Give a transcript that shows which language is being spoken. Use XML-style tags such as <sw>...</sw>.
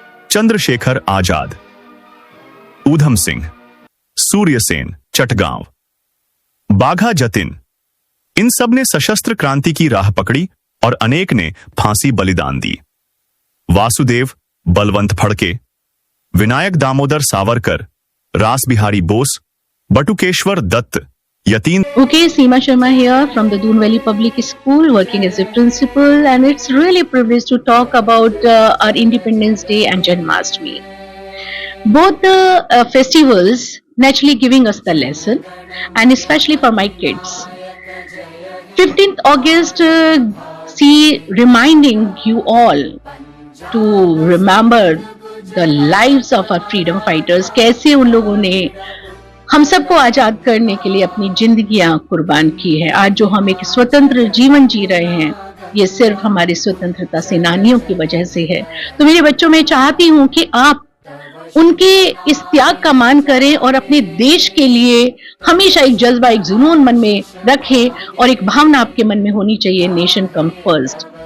<hi>चंद्रशेखर आजाद, ऊधम सिंह, सूर्य सेन, चटगांव, बाघा जतिन, इन सब ने सशस्त्र क्रांति की राह पकड़ी और अनेक ने फांसी बलिदान दी। वासुदेव, बलवंत फड़के, विनायक दामोदर सावरकर, रास Bihari Bose, Batukeshwar Dutt, Yatin.</hi> <en>Okay, Seema Sharma here from the Doon Valley Public School, working as a principal, and it's really a privilege to talk about our Independence Day and Janmashtami. Both the festivals naturally giving us the lesson, and especially for my kids. 15th August, see, reminding you all to remember the lives of our freedom fighters.</en> <hi>कैसे उन लोगों ने हम सबको आजाद करने के लिए अपनी जिंदगियां कुर्बान की है। आज जो हम एक स्वतंत्र जीवन जी रहे हैं, ये सिर्फ हमारे स्वतंत्रता सेनानियों की वजह से है। तो मेरे बच्चों, मैं चाहती हूं कि आप उनके इस त्याग का मान करें और अपने देश के लिए हमेशा एक जज्बा, एक जुनून मन में रखें, और एक भावना आपके मन में होनी चाहिए,</hi> <en>Nation come first.</en>